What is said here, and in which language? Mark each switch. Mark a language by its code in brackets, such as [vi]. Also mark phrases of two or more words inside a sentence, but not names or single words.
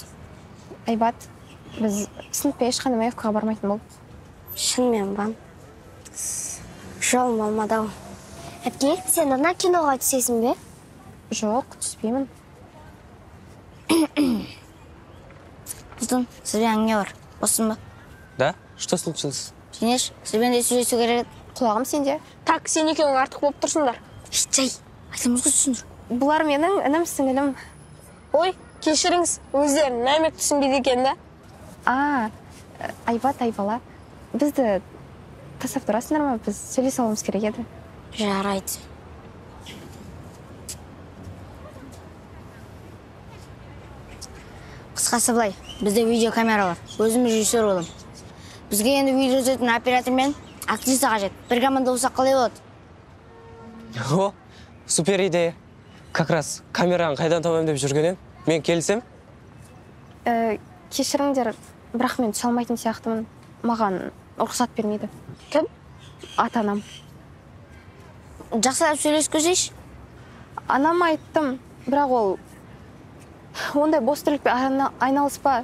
[kk] Айбат, біз сыныппен ешқандай маевкаға бармайтын болып. Шынымен ба? Жолым болмады ау. Әпке, сен ана киноға түсесің бе? Жоқ, түспеймін. Плутон, сізбен әңгіме бар. Босың ба? [ru] Да? Что случилось? [kk] Сенеш, сізбен де сөйлесу керек. Құлағым сенде. Так, сен екеуің артық болып тұрсыңдар. Жай, айтамыз ғой түсіндір. Бұлар менің інім сіңілім. Ой, кешіріңіз, өздерін нәмек түсінбейді екен да. Айбат, Айбала, бізді тастап тұрасыңдар ма? Біз сөйлесе алуымыз керек еді. Жарайды. Қысқасы былай, бізде видеокамера бар. Өзіміз режиссер болам. Бізге енді видео түсіретін оператор мен актриса қажет. Бір команда болсақ қалай болады? Супер идея. [ru] Как раз [kk] камераны қайдан табамын деп жүргенен, мен келсем? Кешіріңдер, бірақ мен түсе алмайтын сияқтымын. Маған рұқсат бермейді. Кім? Ата-анам. Жақсылап сөйлесіп көрсейші. Анам айттым, бірақ ол ондай бос тірлікпен айналыспа.